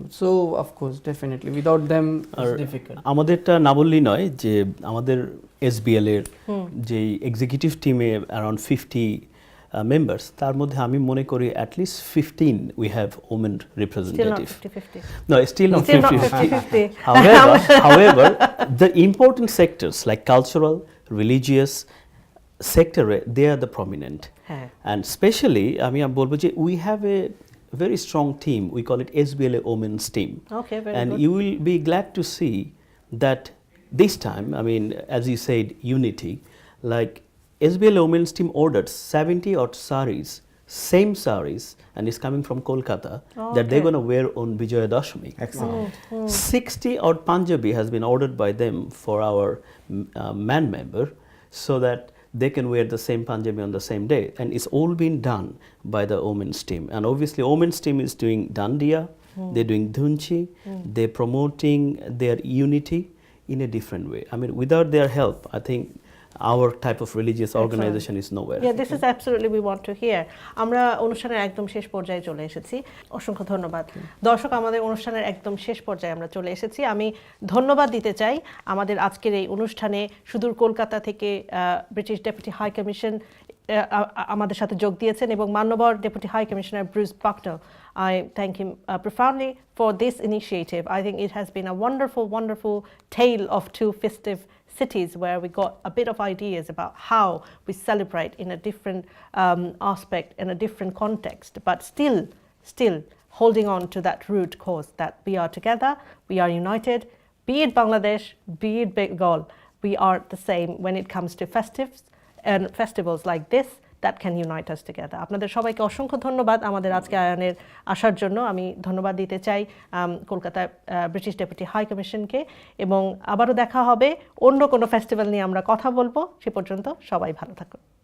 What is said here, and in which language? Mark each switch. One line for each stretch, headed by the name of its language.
English: So of course definitely without them it's difficult.
Bangla: আমাদেরটা না বললেই নয় যে আমাদের এসবিএল এর যে এক্সিকিউটিভ টিমে
English: around 50 members,
Bangla: তার মধ্যে আমি মনে করি
English: At least 15 we have women Still not representative. 50-50. No, still not Still not 50-50. 50-50. However, the important sectors like cultural, religious sector, they are the prominent.
Bangla: হ্যাঁ।
English: And especially,
Bangla: আমি বলবো যে
English: we have a very strong team. We call it SBLA Women's Team. Okay, very And good. you will be glad to see that this time, I mean, as you said, unity, like SBLA Women's Team ordered 70 odd saris, same saris, and it's coming from Kolkata, that they're going to wear on Vijaya Dashami. Excellent. 60 odd Punjabi has been ordered by them for our man member, so that they can wear the same Punjabi on the same day, and it's all been done by the women's team. And obviously women's team is doing Dandiya, they're doing Dhunchi, they're promoting their unity in a different way. I mean, without their help, I think our type of religious organization is nowhere. Yeah, this is absolutely we want to hear.
Bangla: আমরা অনুষ্ঠানের একদম শেষ পর্যায়ে চলে এসেছি। অসংখ্য ধন্যবাদ দর্শক, আমাদের অনুষ্ঠানের একদম শেষ পর্যায়ে আমরা চলে এসেছি। আমি ধন্যবাদ দিতে চাই আমাদের আজকের এই অনুষ্ঠানে সুদূর কলকাতা থেকে ব্রিটিশ ডেপুটি হাই কমিশন আমাদের সাথে যোগ দিয়েছেন এবং মান্যবর deputy high commissioner Bruce বাকনাল।
English: I thank him profoundly for this initiative. I think it has been a wonderful, wonderful tale of two festive cities where we got a bit of ideas about how we celebrate in a different aspect, in a different context, but still holding on to that root cause that we are together, we are united, be it Bangladesh, be it Bengal, we are the same when it comes to festivals like this that can unite us together.
Bangla: আপনাদের সবাইকে অসংখ্য ধন্যবাদ আমাদের আজকে আয়োজনের আসার জন্য। আমি ধন্যবাদ দিতে চাই কলকাতা ব্রিটিশ ডেপুটি হাই কমিশনকে, এবং আবারও দেখা হবে অন্য কোনো ফেস্টিভ্যাল নিয়ে আমরা কথা বলবো। সে পর্যন্ত সবাই ভালো থাকুন।